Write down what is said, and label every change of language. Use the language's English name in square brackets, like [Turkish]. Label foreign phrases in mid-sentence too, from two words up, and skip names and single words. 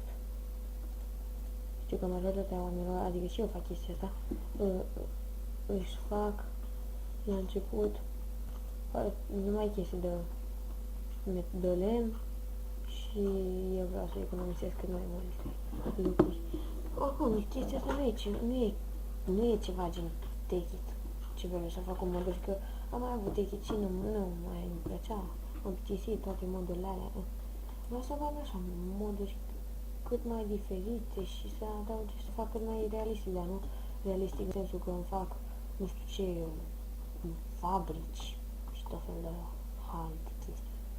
[Romanian] Știu că majoritatea oamenilor, adică și eu fac chestia asta, își fac la început numai chestii de lemn și eu vreau să economisesc cât mai multe lucruri. Oricum, chestia asta nu e ceva gen [English] take it, [Romanian] ce vreau să fac un modul, că am mai avut [English] take it [Romanian] și nu mai îmi plăcea, am plictisit toate modurile alea. Vreau să fac așa moduri cât mai diferite și să adaug și să fac cât mai realistic, dar nu realistic în sensul că îmi fac nu știu ce fabrici și tot felul de alte chestii.